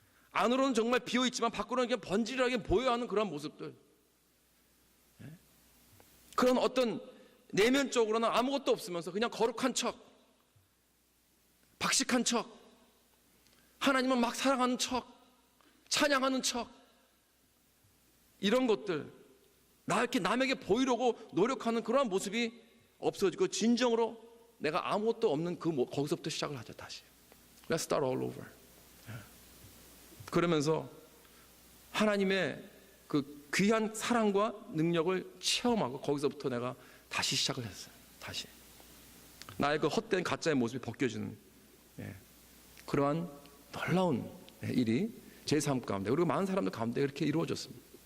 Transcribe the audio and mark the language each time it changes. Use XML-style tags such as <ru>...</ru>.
<ko>안으로는 정말 비어있지만 밖으로는 그냥 번지르하게 보여야 하는 그런 모습들, 그런 어떤 내면적으로는 아무것도 없으면서 그냥 거룩한 척, 박식한 척, 하나님을 막 사랑하는 척, 찬양하는 척, 이런 것들, 이렇게 남에게 보이려고 노력하는 그러한 모습이 없어지고, 진정으로 내가 아무것도 없는 거기서부터 시작을 하죠. 다시</ko> <en>Let's start all over.</en> <ko>그러면서 하나님의 그 귀한 사랑과 능력을 체험하고, 거기서부터 내가 다시 시작을 했어요. 다시 나의 그 헛된 가짜의 모습이 벗겨지는 그러한 놀라운 일이 제 삶 가운데, 그리고 많은 사람들 가운데 이렇게 이루어졌습니다.</ko>